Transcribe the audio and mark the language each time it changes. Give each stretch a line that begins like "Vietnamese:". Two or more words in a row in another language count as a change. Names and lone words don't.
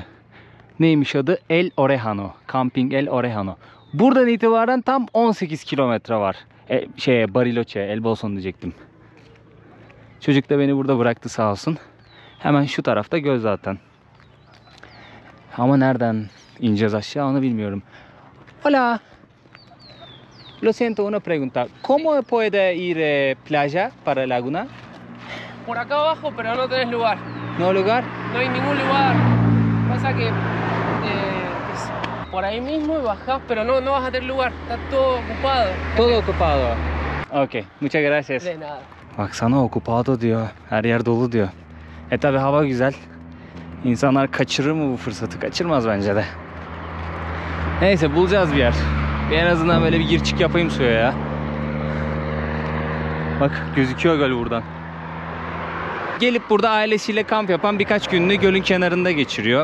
Turkish: Neymiş adı? El Orejano. Camping El Orejano. Buradan itibaren tam 18 kilometre var. Bariloche, El Bolson diyecektim. Çocuk da beni burada bıraktı sağ olsun. Hemen şu tarafta göl zaten. Ama nereden ineceğiz aşağı onu bilmiyorum.
Spanish: Hola. Lo siento, una pregunta. ¿Cómo puede ir playa para Laguna? Por acá abajo, pero no tenés lugar. No lugar? No hay ningún lugar. Pasa que es por ahí mismo y bajás, pero no vas a tener lugar. Está todo ocupado. Todo ocupado. Okay, muchas gracias. De nada.
Turkish: Baksana okupado diyor. Her yer dolu diyor. Tabi hava güzel. İnsanlar kaçırır mı bu fırsatı? Kaçırmaz bence de. Neyse bulacağız bir yer. En azından böyle bir gir çık yapayım suya ya. Bak gözüküyor göl buradan. Gelip burada ailesiyle kamp yapan birkaç gününü gölün kenarında geçiriyor.